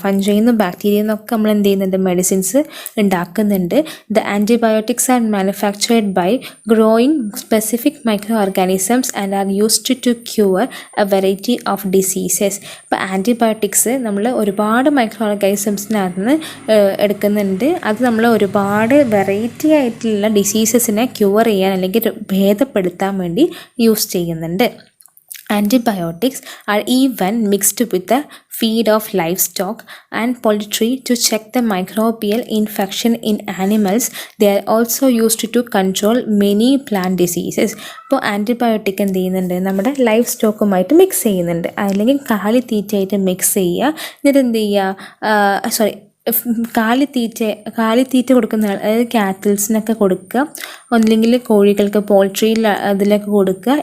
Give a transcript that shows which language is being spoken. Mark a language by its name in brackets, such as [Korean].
[Malayalam] Fungi and bacteria എന്നൊക്കെ നമ്മൾ എന്ത് ചെയ്യുന്നുണ്ട്? മെഡിസിൻസ് ഉണ്ടാക്കുന്നുണ്ട്. [English] The antibiotics are manufactured by growing specific microorganisms and are used to cure a variety of diseases. [Malayalam] ഇപ്പോൾ antibiotics നമ്മൾ ഒരുപാട് മൈക്രോ ഓർഗാനിസംസിനകത്ത് നിന്ന് എടുക്കുന്നുണ്ട്. അത് നമ്മൾ ഒരുപാട് വെറൈറ്റി ആയിട്ടുള്ള ഡിസീസസിനെ ക്യൂർ ചെയ്യാൻ അല്ലെങ്കിൽ ഭേദപ്പെടുത്താൻ വേണ്ടി യൂസ് ചെയ്യുന്നുണ്ട്. [English] Antibiotics are even mixed with the feed of livestock and poultry to check the microbial infection in animals. They are also used to control many plant diseases. [Malayalam] ഇപ്പോൾ ആൻറ്റിബയോട്ടിക് എന്ത് ചെയ്യുന്നുണ്ട്? നമ്മുടെ life സ്റ്റോക്കുമായിട്ട് mix ചെയ്യുന്നുണ്ട്, അല്ലെങ്കിൽ കാലിത്തീറ്റയായിട്ട് mix ചെയ്യുക. എന്നിട്ട് എന്ത് ചെയ്യുക? കാലിത്തീറ്റ കൊടുക്കുന്ന അതായത് കാറ്റിൽസിനൊക്കെ കൊടുക്കുക, ഒന്നില്ലെങ്കിൽ കോഴികൾക്ക് പോൾട്രിയിൽ അതിലൊക്കെ കൊടുക്കുക.